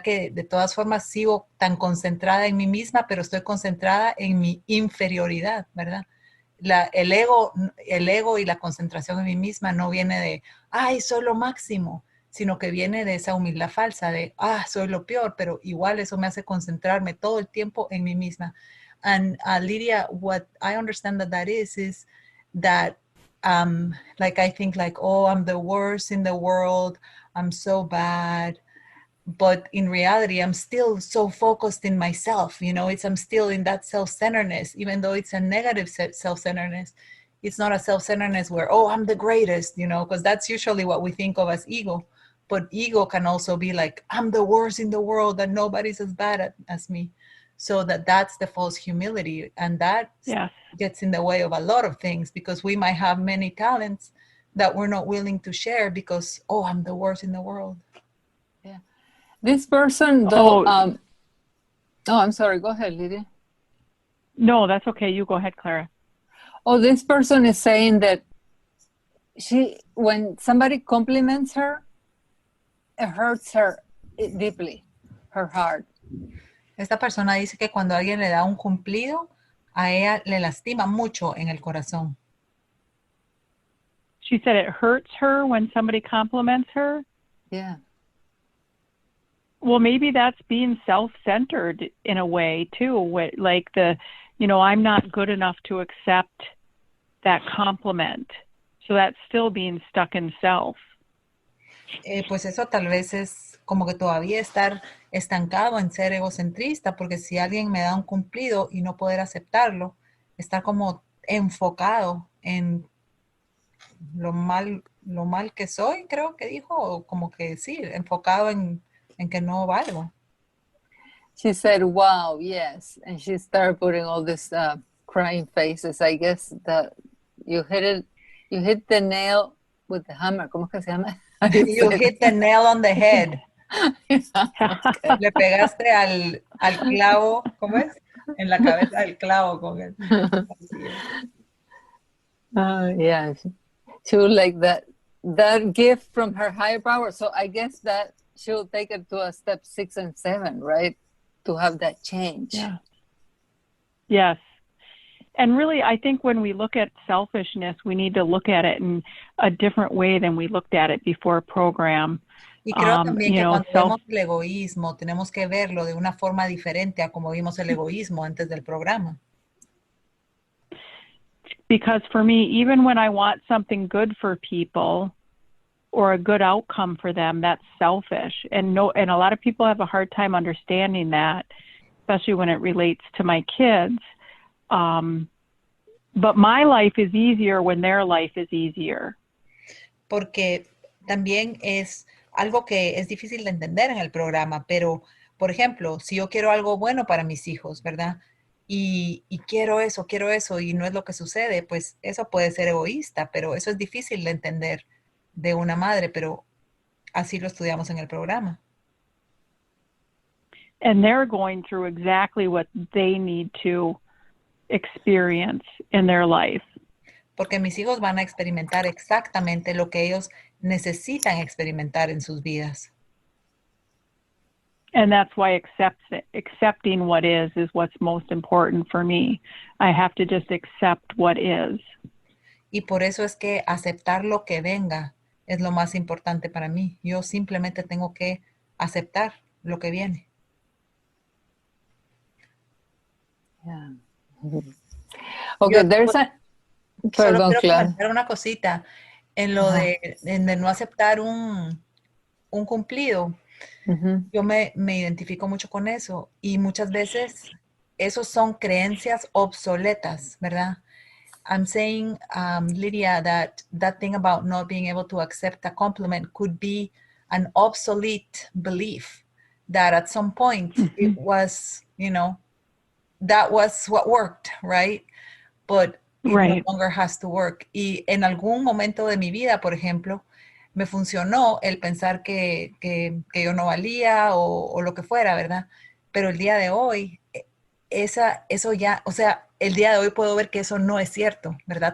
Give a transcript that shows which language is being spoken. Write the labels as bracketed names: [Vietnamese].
[Spanish] Que de todas formas sigo tan concentrada en mí misma, pero estoy concentrada en mi inferioridad, ¿verdad? El ego y la concentración en mí misma no viene de, ay, soy lo máximo, sino que viene de esa humildad falsa de, soy lo peor, pero igual eso me hace concentrarme todo el tiempo en mí misma. [English] And Lydia, what I understand that is that, like I think like, oh, I'm the worst in the world, I'm so bad. But in reality, I'm still so focused in myself. I'm still in that self-centeredness, even though it's a negative self-centeredness. It's not a self-centeredness where, oh, I'm the greatest, because that's usually what we think of as ego. But ego can also be like, I'm the worst in the world and nobody's as bad as me. So that's the false humility. And that gets in the way of a lot of things, because we might have many talents that we're not willing to share because, oh, I'm the worst in the world. Yeah. This person, though, I'm sorry. Go ahead, Lydia. No, that's okay. You go ahead, Clara. Oh, this person is saying that when somebody compliments her, it hurts her deeply, her heart. [Spanish] Esta persona dice que cuando alguien le da un cumplido, a ella le lastima mucho en el corazón. [English] She said it hurts her when somebody compliments her. Yeah. Well, maybe that's being self-centered in a way too. Like I'm not good enough to accept that compliment. So that's still being stuck in self. [Spanish] Pues eso tal vez es como que todavía estar estancado en ser egocentrista, porque si alguien me da un cumplido y no poder aceptarlo, estar como enfocado en lo mal que soy, creo que dijo, o como que sí, enfocado en que no valgo. [English] She said, wow, yes. And she started putting all these crying faces. I guess that you hit the nail with the hammer. [Spanish] ¿Cómo es que se llama? [English] You hit the nail on the head. Okay. [Spanish] Le pegaste al clavo, ¿cómo es? En la cabeza del clavo con él. [English] Yeah. She would like that gift from her higher power. So I guess that she'll take it to a step 6 and 7, right? To have that change. Yeah. Yes. And really, I think when we look at selfishness, we need to look at it in a different way than we looked at it before program. [Spanish] Y creo también que cuando vemos el egoísmo, tenemos que verlo de una forma diferente a como vimos el egoísmo antes del programa. [English] Because for me, even when I want something good for people or a good outcome for them, that's selfish. And a lot of people have a hard time understanding that, especially when it relates to my kids. But my life is easier when their life is easier. [Spanish] Porque también es algo que es difícil de entender en el programa, pero, por ejemplo, si yo quiero algo bueno para mis hijos, ¿verdad? Y quiero eso, y no es lo que sucede, pues eso puede ser egoísta, pero eso es difícil de entender de una madre, pero así lo estudiamos en el programa. [English] And they're going through exactly what they need to experience in their life. [Spanish] Porque mis hijos van a experimentar exactamente lo que ellos necesitan experimentar en sus vidas. [English] And that's why accepting what is what's most important for me. I have to just accept what is. [Spanish] Y por eso es que aceptar lo que venga es lo más importante para mí. Yo simplemente tengo que aceptar lo que viene. [English] Yeah. Okay, there's [Spanish] Solo quiero Clara. comentar una cosita en lo de no aceptar un cumplido. Yo me identifico mucho con eso y muchas veces esos son creencias obsoletas, ¿verdad? [English] I'm saying, Lydia, that thing about not being able to accept a compliment could be an obsolete belief that at some point it was, that was what worked, right? But it no longer has to work. [Spanish] Y en algún momento de mi vida, por ejemplo, me funcionó el pensar que yo no valía o lo que fuera, ¿verdad? Pero el día de hoy, eso ya, o sea, el día de hoy puedo ver que eso no es cierto, ¿verdad?